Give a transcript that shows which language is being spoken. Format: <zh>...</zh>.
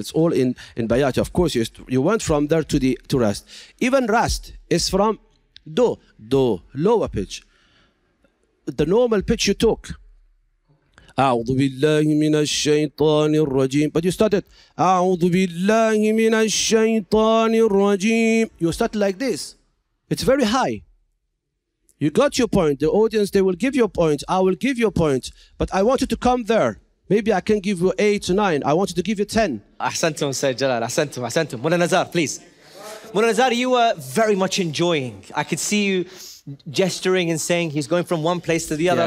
<en>It's all in Bayat. Of course, you went from there to Rast. Even Rast is from Do, lower pitch. The normal pitch you took.</en> <ar>أعوذ بالله من الشيطان الرجيم.</ar> <en>But you started</en> <ar>أعوذ بالله من الشيطان الرجيم.</ar> <en>You started like this. It's very high. You got your point. The audience, they will give you a point. I will give you a point. But I want you to come there. Maybe I can give you 8 or 9. I want you to give you 10.</en> <ar>أحسنتم Sayyid Jalal. أحسنتم.</ar> <en>Mullah Nazar, please. Mullah Nazar, you were very much enjoying. I could see you gesturing and saying he's going from one place to the other.</en>